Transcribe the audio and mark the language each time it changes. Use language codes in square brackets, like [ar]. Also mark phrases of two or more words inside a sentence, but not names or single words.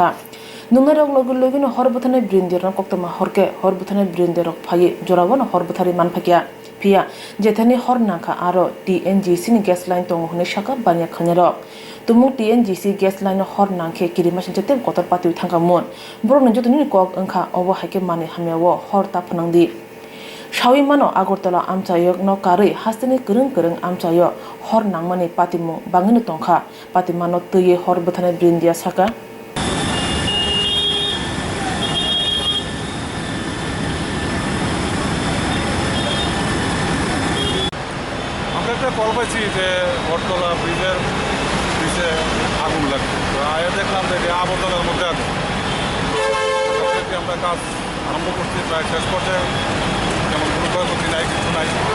[trp] nungarok logino hor buthane brindirok koktoma horke hor buthane brindirok phaye jorawo no hor buthari manphakya pia jethani hor nangkha aro TNGC ni gas line tongo hune shaka banya khanyarok tumuk TNGC gas line hor nangkhe kirima singsa te kotor patiwi thanga mon borok jotoni kok angkha obo haike mani hamiyawo hor ta phunangdi Shawi mano Agortala amchayok no kari hastani kereng amchayo hor nangmani patimu bangini tongkha patimano tuye hor buthane brindia saka [bn] আমরা একটা কল পাইছি যে বটতলা ব্রিজের নিচে আগুন লাগছে তো আয়া দেখলাম যে আবর্জনার মধ্যে আগুন আমরা কাজ আরম্ভ করছি প্রায় শেষ পর্যায়ে তেমন কোনো ক্ষয়ক্ষতি নাই, কিছু নাই।